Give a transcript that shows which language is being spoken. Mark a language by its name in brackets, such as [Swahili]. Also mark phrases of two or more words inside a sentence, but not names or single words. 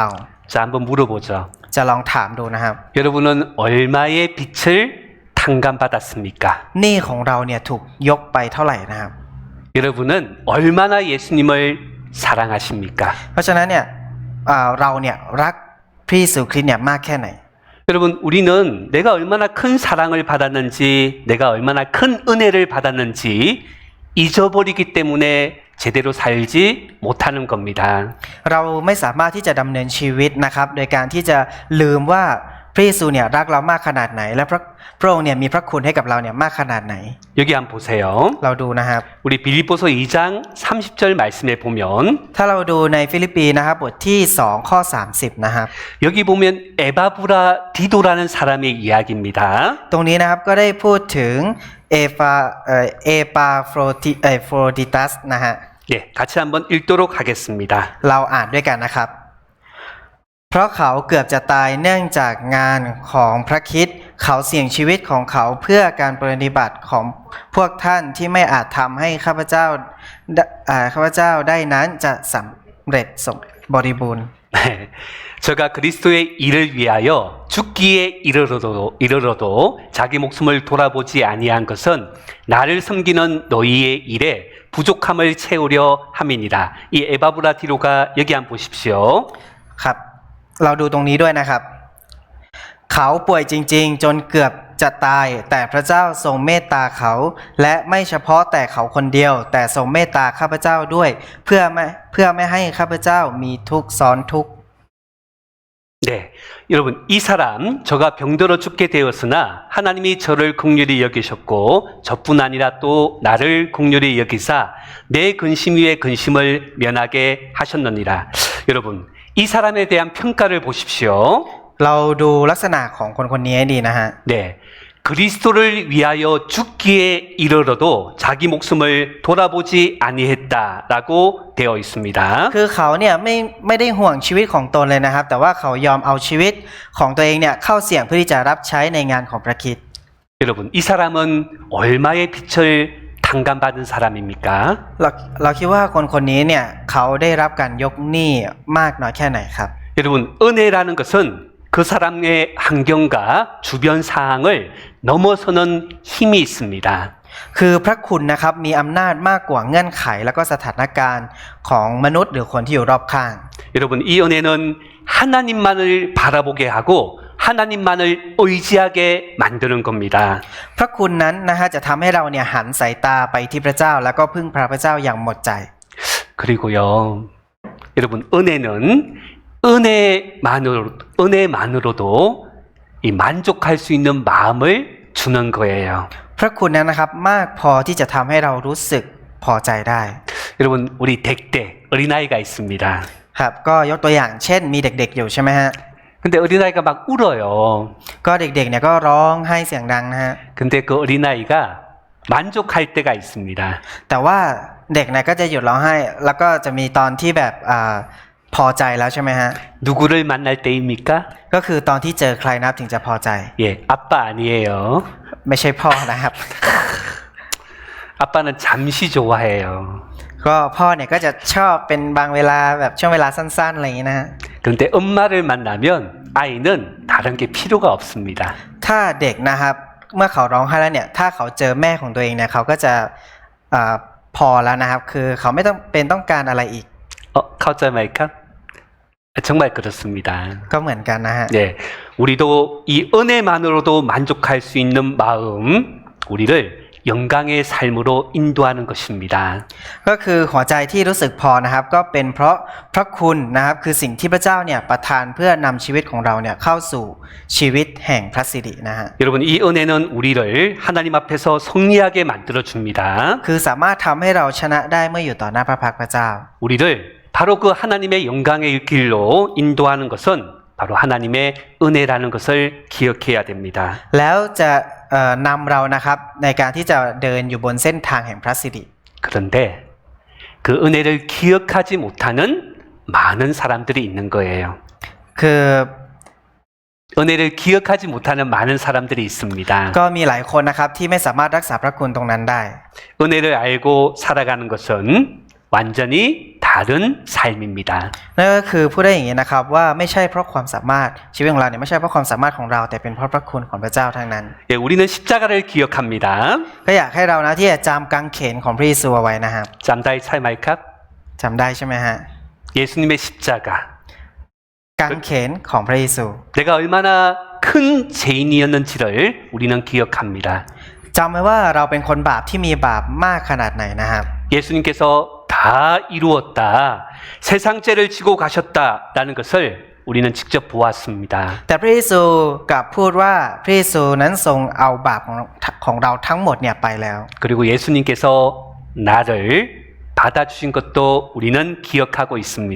[Korean] 자, 한번 물어보죠. [Thai] จะลองถามดูนะครับ [Korean] 여러분은 얼마의 빛을 탕감받았습니까? [Thai] หนี้ของเราเนี่ยถูกยกไปเท่าไหร่นะครับ [Korean] 여러분은 얼마나 예수님을 사랑하십니까? [Thai] เพราะฉะนั้นเนี่ยเราเนี่ยรักพระเยซูคริสต์เนี่ยมากแค่ไหน [Korean] 여러분, 우리는 내가 얼마나 큰 사랑을 받았는지, 내가 얼마나 큰 은혜를 받았는지 잊어버리기 때문에 제대로 살지 못하는 겁니다. [Thai] เราไม่สามารถที่จะดำเนินชีวิตนะครับโดยการที่จะลืมว่าพระเยซูเนี่ยรักเรามากขนาดไหนและพระองค์เนี่ยมีพระคุณให้กับเราเนี่ยมากขนาดไหน [Korean] 여기 한번 보세요. [Thai] เราดูนะครับ [Korean] 우리 빌립보서 2장 30절 말씀에 보면 [Thai] ถ้าเราดูในฟิลิปปีนะครับบทที่2ข้อ30นะครับ [Korean] 여기 보면 에바브라 디도라는 사람의 이야기입니다. [Thai] ตรงนี้นะครับก็ได้พูดถึงเอปาโฟรดิตัสนะฮะ [Korean] 예, 같이 한번 읽도록 하겠습니다. [Thai] เราอ่านด้วยกันนะครับ เพราะเขาเกือบจะตายเนื่องจากงานของพระคริสต์เขาเสี่ยงชีวิตของเขาเพื่อการปฏิบัติของพวกท่านที่ไม่อาจทำให้ข้าพเจ้าได้นั้นจะสำเร็จสมบริบูรณ์ [Korean] 네, 저가 그리스도의 일을 위하여 죽기에 이르러도 자기 목숨을 돌아보지 아니한 것은 나를 섬기는 너희의 일에 부족함을 채우려 함이니라. 이 에바브라디로가 여기 한번 보십시오. [Thai] ครับ เราดูตรงนี้ด้วยนะครับ เขาป่วยจริงๆ จนเกือบจะตาย แต่พระเจ้าทรงเมตตาเขา และไม่เฉพาะแต่เขาคนเดียว แต่ทรงเมตตาข้าพเจ้าด้วย เพื่อไม่ให้ข้าพเจ้ามีทุกข์ซ้อนทุกข์ [Korean] 네, 여러분 이 사람 저가 병들어 죽게 되었으나 하나님이 저를 긍휼히 여기셨고 저뿐 아니라 또 나를 긍휼히 여기사 내 근심 위에 근심을 면하게 하셨느니라. 여러분 이 사람에 대한 평가를 보십시오. [Thai] เราดูลักษณะของคนคนนี้ให้ดีนะฮะ [Korean] 네, 그리스도를 위하여 죽기에 이르러도 자기 목숨을 돌아보지 아니했다라고 되어 있습니다. [Thai] คือเขาเนี่ยไม่ได้ห่วงชีวิตของตนเลยนะครับ แต่ว่าเขายอมเอาชีวิตของตัวเองเนี่ยเข้าเสี่ยงเพื่อที่จะรับใช้ในงานของพระคริสต์ [Korean] 여러분 이 사람은 얼마의 빛을 당감받은 사람입니까? [Thai] เราคิดว่าคนคนนี้เนี่ยเขาได้รับการยกหนี้มากน้อยแค่ไหนครับ [Korean] 여러분 은혜라는 것은 그 사람의 환경과 주변 상황을 넘어서는 힘이 있습니다. [Thai] คือพระคุณนะครับมีอำนาจมากกว่าเงื่อนไขแล้วก็สถานการณ์ของมนุษย์หรือคนที่อยู่รอบข้าง [Korean] 여러분 이 은혜는 하나님만을 바라보게 하고 하나님만을 의지하게 만드는 겁니다. [Thai] พระคุณนั้นนะฮะจะทำให้เราเนี่ยหันสายตาไปที่พระเจ้าแล้วก็พึ่งพระเจ้าอย่างหมดใจ [Korean] 그리고요 여러분 은혜만으로도 이 만족할 수 있는 마음을 주는 거예요. [Thai] พระคุณนั้นนะครับมากพอที่จะทำให้เรารู้สึกพอใจได้ [Korean] 여러분 우리 댁때 어린아이가 있습니다. [Thai] ครับก็ยกตัวอย่างเช่นมีเด็กๆอยู่ใช่ไหมฮะ [Korean] 근데 어린아이가 막 울어요. [Thai] ก็เด็กๆเนี่ยก็ร้องไห้เสียงดังนะฮะ [Korean] 근데 그 어린아이가 만족할 때가 있습니다. [Thai] แต่ว่าเด็กเนี่ยก็จะหยุดร้องไห้แล้วก็จะมีตอนที่แบบพอใจแล้วใช่ไหมฮะ [Korean] 누구를 만날 때입니까? [Thai] ก็คือตอนที่เจอใครนะครับถึงจะพอใจ [Korean] 예, 아빠 아니에요. [Thai] ไม่ใช่พ่อนะครับ [Korean] 아빠는 잠시 좋아해요. [Thai] ก็พ่อเนี่ยก็จะชอบเป็นบางเวลาแบบช่วงเวลาสั้นๆอะไรอย่างนี้นะฮะ [Korean] 그런데 엄마를 만나면 아이는 다른 게 필요가 없습니다. [Thai] ถ้าเด็กนะครับเมื่อเขาร้องไห้แล้วเนี่ยถ้าเขาเจอแม่ของตัวเองเนี่ยเขาก็จะพอแล้วนะครับคือเขาไม่ต้องการอะไรอีก เข้าใจไหมคะ? [Korean] 정말 그렇습니다. [Thai] ก็เหมือนกันนะฮะ [Korean] 네, 우리도 이 은혜만으로도 만족할 수 있는 마음, 우리를 영광의 삶으로 인도하는 것입니다. [Thai] ก็คือหัวใจที่รู้สึกพอนะครับก็เป็นเพราะพระคุณนะครับคือสิ่งที่พระเจ้าเนี่ยประทานเพื่อนำชีวิตของเราเนี่ยเข้าสู่ชีวิตแห่งพระสิรินะฮะ [Korean] 여러분 이 은혜는 우리를 하나님 앞에서 승리하게 만들어 줍니다. [Thai] คือสามารถทำให้เราชนะได้เมื่ออยู่ต่อหน้าพระพักตร์พระเจ้า [Korean] 우리를 바로 그 하나님의 영광의 길로 인도하는 것은 바로 하나님의 은혜라는 것을 기억해야 됩니다. [Thai] แล้วจะนำเรานะครับในการที่จะเดินอยู่บนเส้นทางแห่งพระสิริ [Korean] 그런데 그 은혜를 기억하지 못하는 많은 사람들이 있는 거예요. [Thai] คือ [Korean] 은혜를 기억하지 못하는 많은 사람들이 있습니다. [Thai] ก็มีหลายคนนะครับที่ไม่สามารถรักษาพระคุณตรงนั้นได้ [Korean] 은혜를 알고 살아가는 것은 완전히 다른 삶입니다. [Thai] นั่นก็คือพูดได้อย่างนี้นะครับว่าไม่ใช่เพราะความสามารถชีวิตของเราเนี่ยไม่ใช่เพราะความสามารถของเราแต่เป็นเพราะพระคุณของพระเจ้าทั้งนั้น [Korean] 예, 우리는 십자가를 기억합니다. [Thai] ก็อยากให้เรานะที่จะจำกางเขนของพระเยซูเอาไว้นะครับ จำได้ใช่ไหมครับ? จำได้ใช่ไหมฮะ [Korean] 예수님의 십자가. [Thai] กางเขนของพระเยซู [Korean] 내가 얼마나 큰 죄인이었는지를 우리는 기억합니다. [Thai] จำไว้ว่าเราเป็นคนบาปที่มีบาปมากขนาดไหนนะครับ [Korean] 예수님께서 다 이루었다. 세상 죄를 지고 가셨다라는 것을 우리는 직접 보았습니다. [Thai] แต่พระเยซูกลับพูดว่าพระเยซูนั้นทรงเอาบาปของเราทั้งหมดเนี่ยไปแล้ว [Korean] 그리고 예수님께서 나를 받아주신 것도 우리는 기억하고 있습니다.